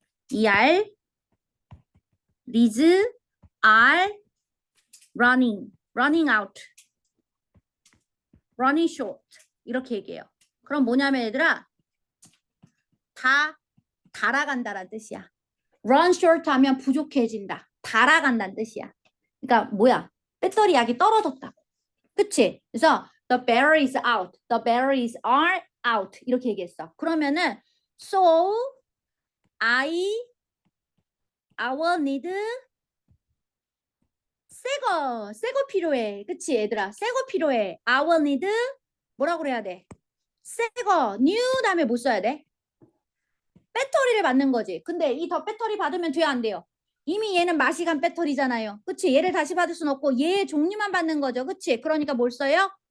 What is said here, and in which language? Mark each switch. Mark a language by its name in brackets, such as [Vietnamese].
[English] ER these are running out. running short [Korean] 이렇게 얘기해요. 그럼 뭐냐면 얘들아 다 달아간다란 뜻이야. [English] run short [Korean] 하면 부족해진다. 달아간다는 뜻이야. 그러니까 뭐야? 배터리 약이 떨어졌다고. 그치? 그래서 [English] the batteries out. The batteries are out. [Korean] 이렇게 얘기했어. 그러면은 [English] so I will need [Korean] 새거 필요해. 그치 얘들아? 새거 필요해. [English] I will need [Korean] 뭐라고 그래야 돼? 새거 new 다음에 뭐 써야 돼? 배터리를 받는 거지. 근데 이 더 배터리 받으면 돼요, 안 돼요? 이미 얘는 마시간 배터리잖아요. 그치? 얘를 다시 받을 순 없고 얘의 종류만 받는 거죠. 그치? 그러니까 뭘 써요?